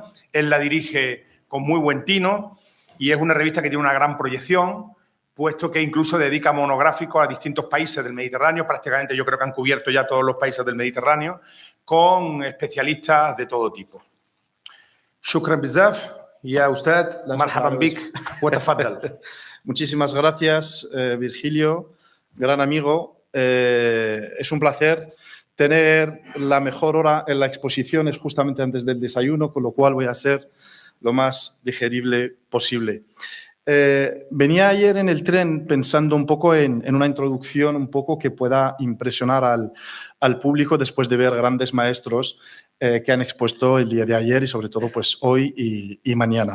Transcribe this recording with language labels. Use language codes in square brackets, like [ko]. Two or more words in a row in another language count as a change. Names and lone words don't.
[es] Él la dirige con muy buen tino y es una revista que tiene una gran proyección, puesto que incluso dedica monográficos a distintos países del Mediterráneo. Prácticamente yo creo que han cubierto ya todos los países del Mediterráneo, con especialistas de todo tipo. [ar] شكرا بزاف, ya usted, مرحبا بك، وتفضل. [es] Muchísimas gracias, Virgilio, gran amigo. Es un placer tener la mejor hora en la exposición, es justamente antes del desayuno, con lo cual voy a ser lo más digerible posible. Venía ayer en el tren pensando un poco en una introducción un poco que pueda impresionar al público después de ver grandes maestros que han expuesto el día de ayer y sobre todo pues hoy y mañana.